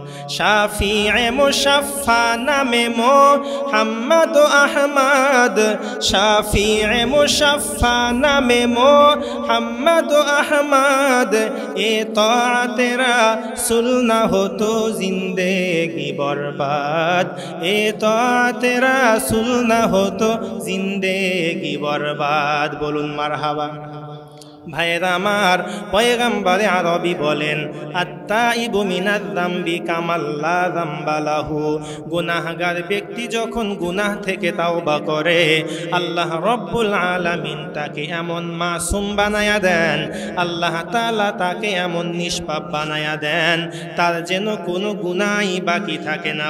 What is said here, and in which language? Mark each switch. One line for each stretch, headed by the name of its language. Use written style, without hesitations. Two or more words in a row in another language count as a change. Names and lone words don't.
Urdu: شفیع مشفع نام محمد احمد، شفیع مشفع نام محمد احمد، اطاعت رسول نہ ہو تو زندگی برباد، اطاعت رسول نہ ہو تو زندگی برباد.
Bangla: বলুন মারহাবা। ভাইরা আমার, পয়গম্বরে আরবি বলেন,
Arabic: التائب من الذنب كمن لا ذنب له.
Bangla: গুনাহগার ব্যক্তি যখন গুনাহ থেকে তাওবা করে আল্লাহ রব্বুল আলামিন তাকে এমন মাসুম বানায়া দেন, আল্লাহ তাআলা তাকে এমন নিষ্পাপ বানায়া দেন, তার যেন কোনো গুনাহই বাকি থাকে না।